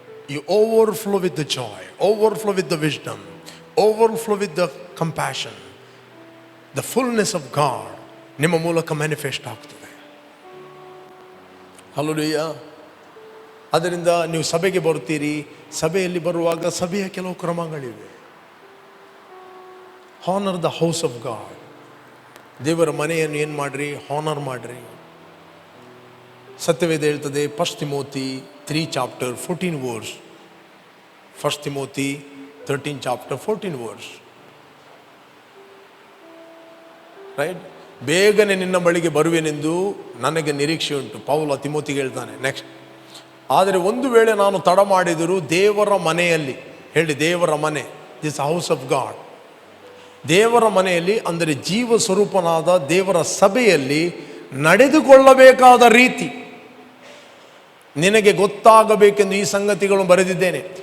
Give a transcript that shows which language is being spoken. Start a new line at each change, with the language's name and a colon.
English: You overflow with the joy, overflow with the wisdom, overflow with the compassion. The fullness of God
Kannada: ನಿಮ್ಮ ಮೂಲಕ manifest ಆಗ್ತದೆ. Hallelujah. ಅದರಿಂದ ನೀವು ಸಭೆಗೆ ಬರ್ತೀರಿ. ಸಭೆಯಲ್ಲಿ ಬರುವಾಗ ಸಭೆಯ ಕೆಲವು ಕ್ರಮಗಳಿವೆ.
English: Honour the house of God.
Kannada: ದೇವರ ಮನೆಯನ್ನು ಏನು ಮಾಡ್ರಿ? ಹಾನರ್ ಮಾಡ್ರಿ. ಸತ್ಯವೇದ ಹೇಳ್ತದೆ, 1 Timothy 3 chapter 14 verse. 1 Timothy 13 chapter 14 verse. Right? ಬೇಗನೆ ನಿನ್ನ ಬಳಿಗೆ ಬರುವೆನೆಂದು ನನಗೆ ನಿರೀಕ್ಷೆ ಉಂಟು, ಪೌಲ ತಿಮೋತಿಗೆ ಹೇಳ್ತಾನೆ. ನೆಕ್ಸ್ಟ್, ಆದರೆ ಒಂದು ವೇಳೆ ನಾನು ತಡ ಮಾಡಿದರೂ ದೇವರ ಮನೆಯಲ್ಲಿ, ಹೇಳಿ ದೇವರ ಮನೆ,
English: this house of God,
Kannada: ದೇವರ ಮನೆಯಲ್ಲಿ ಅಂದರೆ ಜೀವ ಸ್ವರೂಪನಾದ ದೇವರ ಸಭೆಯಲ್ಲಿ ನಡೆದುಕೊಳ್ಳಬೇಕಾದ ರೀತಿ ನಿನಗೆ ಗೊತ್ತಾಗಬೇಕೆಂದು ಈ ಸಂಗತಿಗಳನ್ನು ಬರೆದಿದ್ದೇನೆ.